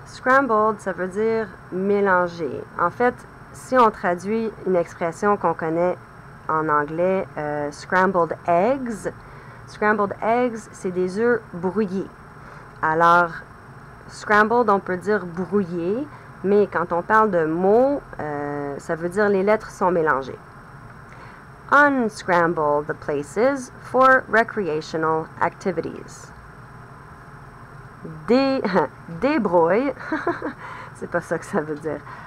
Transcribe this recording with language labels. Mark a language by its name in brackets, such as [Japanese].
[French] Scrambled, ça veut dire mélanger. En fait, si on traduit une expression qu'on connaît en anglais, scrambled eggs, c'est des œufs brouillés. Alors, scrambled, on peut dire brouillé, mais quand on parle de mots, ça veut dire les lettres sont mélangées. [English] Unscramble the places for recreational activities. [French] Débrouille, c'est pas ça que ça veut dire.